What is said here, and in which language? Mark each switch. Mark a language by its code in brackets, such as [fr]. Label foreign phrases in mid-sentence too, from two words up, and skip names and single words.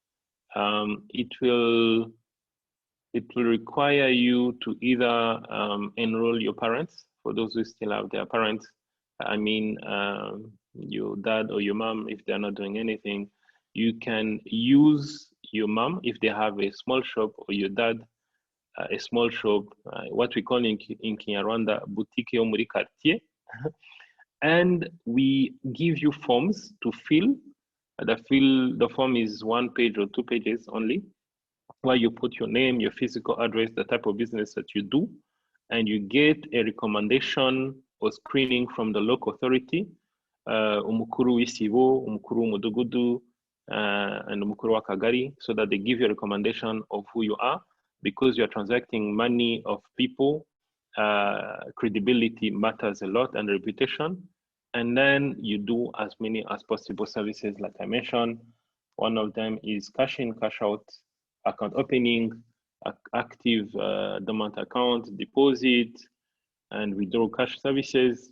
[en] It will require you to either enroll your parents, for those who still have their parents. I mean, your dad or your mom, if they're not doing anything. You can use your mom if they have a small shop, or your dad a small shop, what we call in Kinyarwanda, [rw] boutique yo muri quartier. [en] And we give you forms to fill. The form is 1 page or 2 pages only, where you put your name, your physical address, the type of business that you do, and you get a recommendation or screening from the local authority, [rw] umukuru w'isibo, umukuru w'umudugudu, [en] and [rw] umukuru wa Kagari, [en] so that they give you a recommendation of who you are. Because you're transacting money of people, credibility matters a lot, and reputation. And then you do as many as possible services, like I mentioned. One of them is cash in, cash out, account opening, active dormant account, deposit, and withdraw cash services.